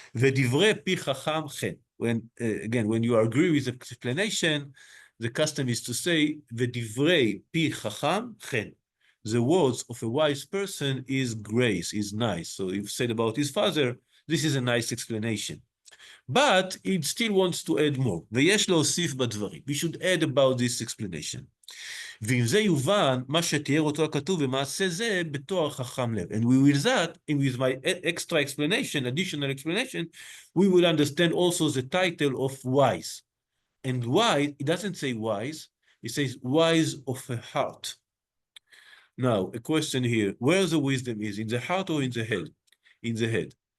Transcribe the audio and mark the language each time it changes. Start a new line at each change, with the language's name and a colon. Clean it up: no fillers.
Hebrew: V'divrei pi chacham chen.
English: When you agree with the explanation, the custom is to say, V'divrei pi chacham chen. The words of a wise person is grace, is nice. So you've said about his father, this is a nice explanation. But he still wants to add more.
Hebrew: ויש להוסיף בדברים.
English: We should add about this explanation.
Hebrew: ועם זה יובן מה שתיאר אותו הכתוב במעשה זה בתואר חכם לב.
English: And with that, and with my extra explanation, additional explanation, we will understand also the title of wise. And wise, it doesn't say wise, it says wise of a heart. Now, a question here, where the wisdom is, in the heart or in the head? In the head.